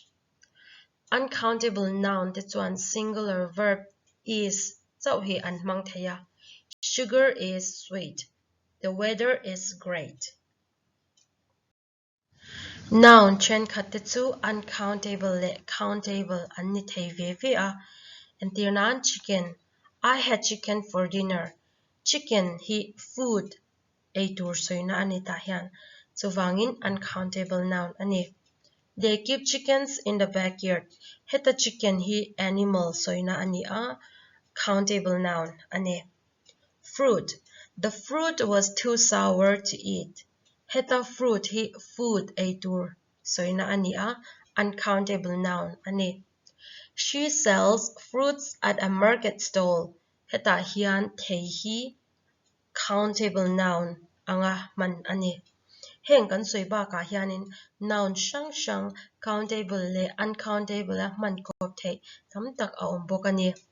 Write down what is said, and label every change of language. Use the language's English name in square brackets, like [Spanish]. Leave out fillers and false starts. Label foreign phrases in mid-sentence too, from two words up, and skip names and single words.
[English] Uncountable noun that's one singular verb is so [Mizo] hi an mang theya. [English] Sugar is sweet. The weather is great. [Mizo] Noun chen khatetsu uncountable le countable an ni thei ve a. And tirnan chicken. [English] I had chicken for dinner. [Mizo] Chicken hi food a tur soina ani tahian. So wangin [English] uncountable noun [Mizo] ani. [English] They keep chickens in the backyard. [Mizo] Heta chicken hi animal soina ani a [English] countable noun [Mizo] ani. [English] Fruit. The fruit was too sour to eat. [Mizo] Heta fruit hi food a tur soina ani a [English] uncountable noun [Mizo] ani. [English] She sells fruits at a market stall. [Mizo] Heta hian thei hi [English] countable noun [Mizo] anga man ani. Heng kan soiba ka hianin noun shang countable le uncountable a man kop thei tamtak a awm bawk ani.